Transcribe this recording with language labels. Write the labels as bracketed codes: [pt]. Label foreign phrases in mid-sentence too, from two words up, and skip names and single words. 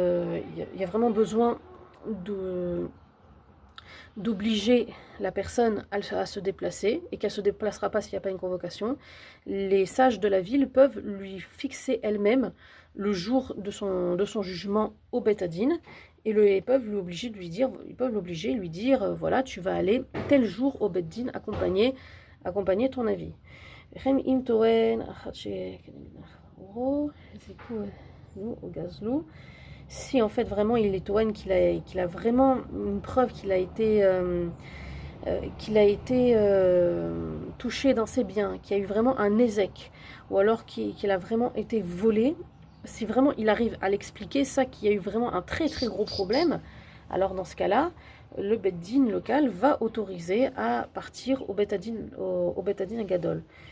[fr] d'obliger la personne à se déplacer, et qu'elle ne se déplacera pas s'il n'y a pas une convocation, les sages de la ville peuvent lui fixer elles-mêmes le jour de son jugement au [he] בית הדין, [fr] et ils peuvent l'obliger, lui dire voilà, tu vas aller tel jour au [he] בית דין [fr] accompagner ton avis. [he] וכן אם טוען אחת שכנגד חברו, זיכו לו או גזלו. [fr] Si en fait vraiment il est Toen qu'il a vraiment une preuve qu'il a été touché dans ses biens, qu'il y a eu vraiment un ézec, ou alors qu'il a vraiment été volé, si vraiment il arrive à l'expliquer, ça qu'il y a eu vraiment un très très gros problème, alors dans ce cas-là, le [he] בית דין [fr] local va autoriser à partir au [he] בית דין גדול.